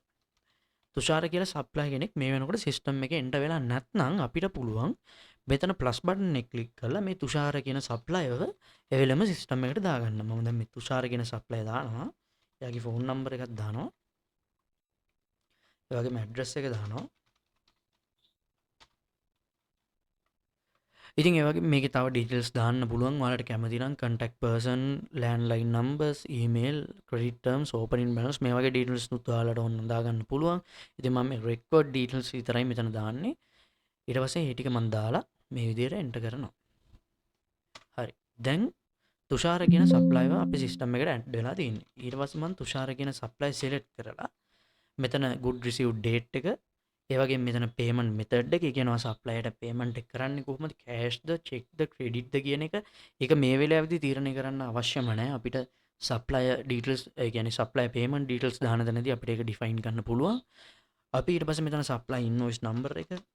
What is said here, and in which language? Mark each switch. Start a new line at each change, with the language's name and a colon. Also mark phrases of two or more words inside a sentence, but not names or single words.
Sinhala: තුෂාර කියලා සප්ලයි කෙනෙක් මේ වෙනකොට සිස්ටම් එකේ එන්ටර් වෙලා නැත්නම් අපිට පුළුවන් මෙතන ප්ලස් බටන් එක ක්ලික් කරලා මේ තුෂාර කියන සප්ලයරව එවෙලම සිස්ටම් එකට දාගන්න. මම දැන් මේ තුෂාර කියන සප්ලයර් දානවා. එයාගේ ෆෝන් නම්බර් එකක් දානවා. ඒ වගේම ඇඩ්‍රස් එක දානවා. ඉතින් ඒ වගේ මේකේ තව ඩීටේල්ස් දාන්න පුළුවන්. ඔයාලට කැමති නම්
English: contact person, landline numbers, email, credit terms, opening balance
Sinhala: මේ වගේ ඩීටේල්ස් උත් ඔයාලට ඕන දාගන්න පුළුවන්. ඉතින් මම මේ
English: record details
Sinhala: විතරයි මෙතන දාන්නේ. ඊට පස්සේ මේ ටික මම දාලා මේ විදිහට enter කරනවා. හරි. දැන් තුෂාර කියන සප්ලයර් අපේ සිස්ටම් එකට ඇඩ් වෙලා තියෙන්නේ. ඊට පස්සේ මම තුෂාර කියන සප්ලයර් select කරලා මෙතන
English: good received date
Sinhala: එක ඒ වගේම මෙතන
English: payment method
Sinhala: එක කියනවා සප්ලයර්ට payment එක කරන්නේ කොහොමද cashද checkද creditද කියන එක ඒක මේ වෙලාවේදී තීරණය කරන්න අවශ්‍යම නැහැ අපිට
English: supplier details
Sinhala: ඒ කියන්නේ
English: supplier payment details
Sinhala: දාන තැනදී අපිට ඒක define කරන්න පුළුවන් අපි ඊට පස්සේ මෙතන
English: supplier invoice number
Sinhala: එක